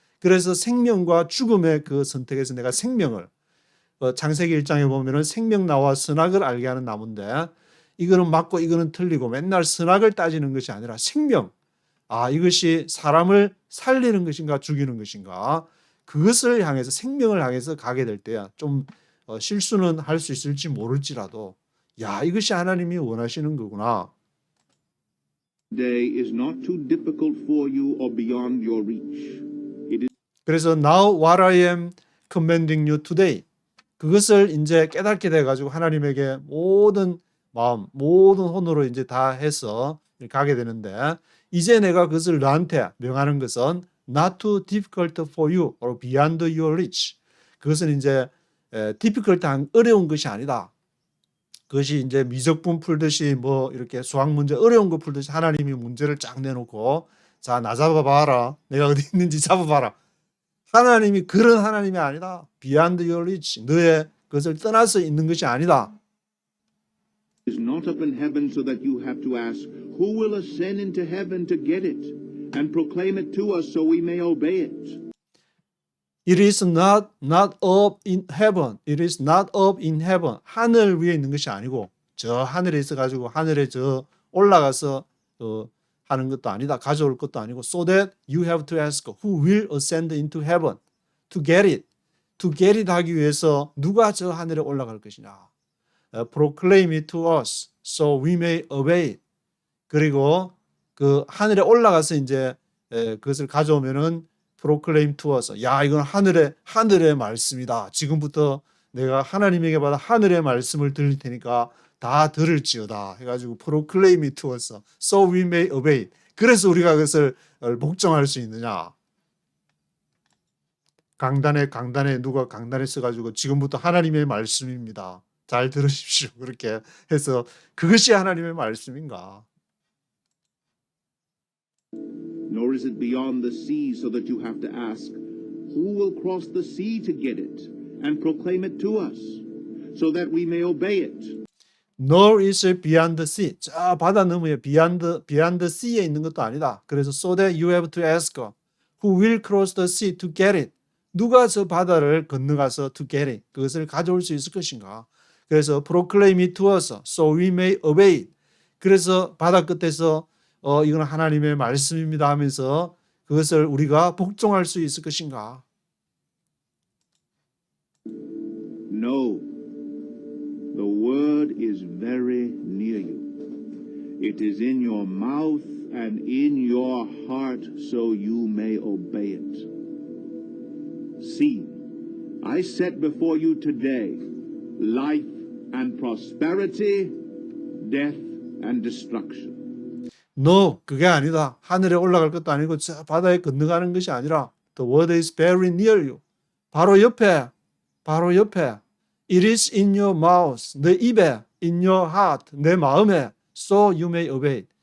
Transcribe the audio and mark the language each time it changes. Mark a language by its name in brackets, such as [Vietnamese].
[Korean] 그래서 생명과 죽음의 그 선택에서 내가 생명을 창세기 1장에 보면은 생명나와 선악을 알게 하는 나무인데 이거는 맞고 이거는 틀리고 맨날 선악을 따지는 것이 아니라 생명. 이것이 사람을 살리는 것인가 죽이는 것인가 그것을 향해서 생명을 향해서 가게 될 때야 좀 실수는 할 수 있을지 모를지라도 야 이것이 하나님이 원하시는 거구나. [English] today is not too difficult for you or beyond your reach. It is [Korean] 그래서 [English] now what I am commanding you today [Korean] 그것을 이제 깨닫게 돼 가지고 하나님에게 모든 마음 모든 혼으로 이제 다 해서 가게 되는데 이제 내가 그것을 너한테 명하는 것은 [English] not too difficult for you or beyond your reach. [Korean] 그것은 이제 difficult한 어려운 것이 아니다. 그것이 이제 미적분 풀듯이 뭐 이렇게 수학 문제 어려운 거 풀듯이 하나님이 문제를 쫙 내놓고 자, 나 잡아봐라. 내가 어디 있는지 잡아봐라. 하나님이 그런 하나님이 아니다. [English] beyond your reach. [Korean] 너의 그것을 떠나서 있는 것이 아니다. [English] not up in heaven so that you have to ask, who will ascend into heaven to get it and proclaim it to us so we may obey it? It is not up in heaven. It is not up in heaven. [Korean] 하늘 위에 있는 것이 아니고 저 하늘에 있어 가지고 하늘에 저 올라가서 하는 것도 아니다. 가져올 것도 아니고 [English] so that you have to ask who will ascend into heaven to get it. To get it [Korean] 하기 위해서 누가 저 하늘에 올라갈 것이냐. [English] proclaim it to us so we may obey it. [Korean] 그리고 그 하늘에 올라가서 이제 그것을 가져오면은 [English] proclaim to us. [Korean] 야, 이건 하늘의 말씀이다. 지금부터 내가 하나님에게 받아 하늘의 말씀을 들릴 테니까 다 들을지어다. 해가지고 [English] proclaim it to us. So we may obey it. [Korean] 그래서 우리가 그것을 복종할 수 있느냐. 강단에 누가 강단에 써가지고 지금부터 하나님의 말씀입니다. 잘 들으십시오. 그렇게 해서 그것이 하나님의 말씀인가. [English] Nor Or is it beyond the sea so that you have to ask, who will cross the sea to get it and proclaim it to us so that we may obey it? Nor is it beyond the sea. [Korean] 저 바다 너머에 [English] beyond sea [Korean] 에 있는 것도 아니다. 그래서 [English] so that you have to ask who will cross the sea to get it. [Korean] 누가 저 바다를 건너가서 [English] to get it. [Korean] 그것을 가져올 수 있을 것인가. 그래서 [English] proclaim it to us so we may obey it. [Korean] 그래서 바다 끝에서 이건 하나님의 말씀입니다 하면서 그것을 우리가 복종할 수 있을 것인가. [English] No. The word is very near you. It is in your mouth and in your heart, so you may obey it. See, I set before you today life and prosperity, death and destruction. [Korean] No, 그게 아니다. 하늘에 올라갈 것도 아니고 저 바다에 건너가는 것이 아니라 [English] The word is very near you. [Korean] 바로 옆에. [English] It is in your mouth, [Korean] 내 입에, [English] in your heart, [Korean] 내 마음에, [English] so you may obey.